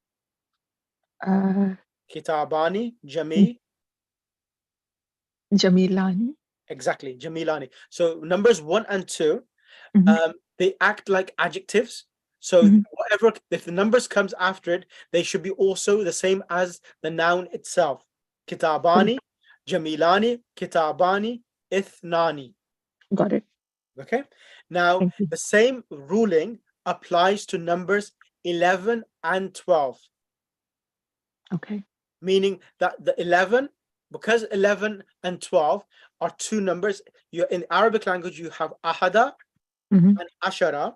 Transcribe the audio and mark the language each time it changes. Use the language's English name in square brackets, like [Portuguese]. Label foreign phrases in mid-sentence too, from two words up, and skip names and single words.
[Arabic] Kitabani, Jamilani. [English] Exactly, jamilani. So numbers 1 and 2, they act like adjectives. So whatever, if the numbers comes after it, they should be also the same as the noun itself. [Arabic] كتابان، جميلان، كتابان، اثنان. [English] Got it. Okay. Now the same ruling applies to numbers 11 and 12. Okay. Meaning that the 11, because 11 and 12 are 2 numbers, you in Arabic language you have ahada and ashara.